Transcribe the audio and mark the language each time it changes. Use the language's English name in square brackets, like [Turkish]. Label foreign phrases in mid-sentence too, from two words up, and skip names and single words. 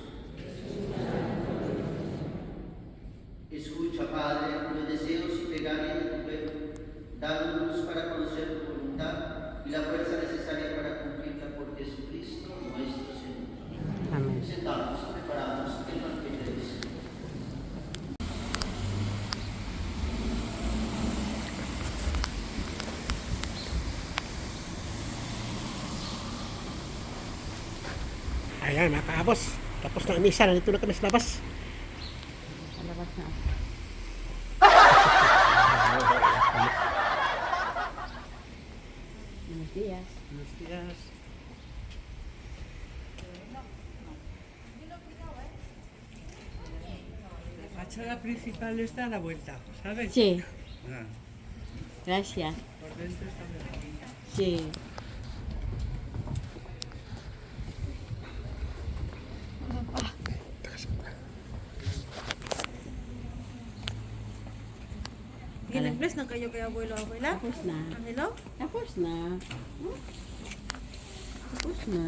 [Spanish] Escucha, Padre, los deseos y plegarias de tu pueblo. Danos luz para conocer tu voluntad y la fuerza necesaria para cumplirla por Jesucristo nuestro Señor. Amén. Sentamos, preparamos el banquete del Señor. [Filipino] Ayan, mga kaabos. Tapos na ang misa, nandito na kami sa labas. Palabas na. [Spanish] Buenos días. Buenos días. La fachada principal está a la vuelta, ¿sabes? Sí, Ah, gracias. por dentro está mejor. Sí. [Filipino] Ginagbles na kayo kay [Spanish] abuelo abuela? [Filipino] Tapos na. Anilo? Tapos na. Tapos na.